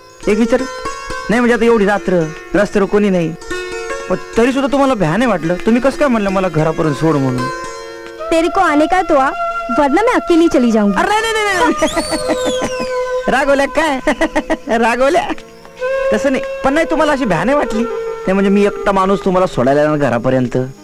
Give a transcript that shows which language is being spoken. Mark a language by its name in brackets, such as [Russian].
[Marathi] एक विचार नाही म्हणजे आता एवढी रात्र रस्त्यावर कोणी नाही पण तरी सुद्धा तुम्हाला भ्या नाही वाटलं? तुम्ही कसं काय म्हणलं मला घरापर्यंत सोड म्हणून? [Hindi] तेरे को आने का तो आ, वरना मैं अकेली चली जाऊंगी. [Marathi] अरे नाही रागवल्या काय? रागवल्या तसं नाही, पण नाही तुम्हाला अशी भ्या नाही वाटली? नाही म्हणजे मी एकटा माणूस तुम्हाला सोडायला ना घरापर्यंत.